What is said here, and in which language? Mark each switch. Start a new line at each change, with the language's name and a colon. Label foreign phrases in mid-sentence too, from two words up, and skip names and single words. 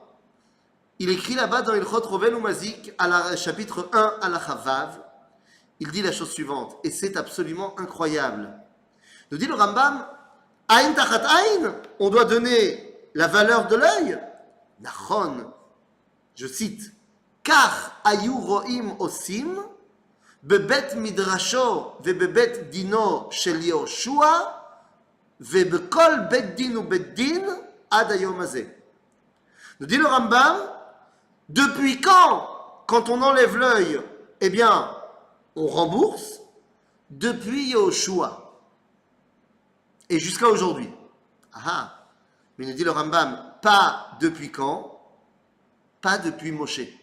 French: Il écrit là-bas dans Ilchot Rovel ou Mazik, chapitre 1 à la Chavav. Il dit la chose suivante, et c'est absolument incroyable. Nous dit le Rambam,
Hebrew: עין תחת עין,
French: on doit donner la valeur de l'œil.
Hebrew: Nachon,
French: je cite,
Hebrew: כך היו רואים עושים, בבית מדרשו ובבית דינו של יהושע, ובכל בית דין ו בית דין עד היום הזה.
French: Nous dit le Rambam, depuis quand on enlève l'œil, eh bien, on rembourse depuis Yoshua et jusqu'à aujourd'hui. Ah, mais nous dit le Rambam, pas depuis quand, pas depuis Moshe.